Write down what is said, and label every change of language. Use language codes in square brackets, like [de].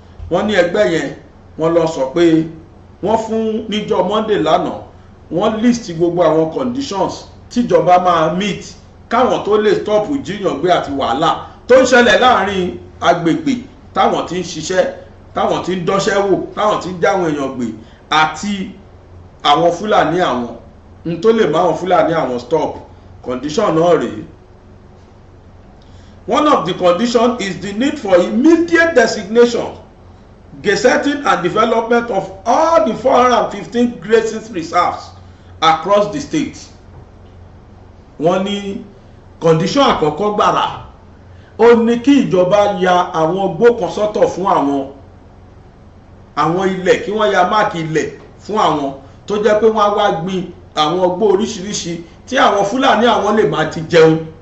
[yo] Wọ́n ní ẹgbẹ́ yẹn wọ́n lọ sọ pé wọ́n fún níjọ́ Monday lánàá wọ́n list gbogbo àwọn conditions tíjọba máa meet káwọn tó lè stop jíyàn gbé àti wàhálà tó ń ṣẹlẹ̀ láàrin agbègbè táwọn ti ń ṣiṣẹ́ táwọn ti ń dọ́ṣẹ́ wò táwọn ti ń jáwọn èèyàn gbé àti àwọn Fúlàní àwọn n tó lè máwọn Fúlàní àwọn stop. Condition náà rèé. [en] One of the conditions is the need for immediate designation, gazetting and development of all the 415 grazing reserves across the state. [yo] Wọ́n ní condition àkọ́kọ́ gbàrà ó ní kí ìjọba ya àwọn igbó kan sọ́tọ̀ fún àwọn ilẹ̀ kí wọ́n ya máàkì ilẹ̀ fún àwọn tó jẹ́ pé wọ́n á wá gbin àwọn igbó oríṣiríṣi tí àwọn Fúlàní àwọn lè máa ti jẹun.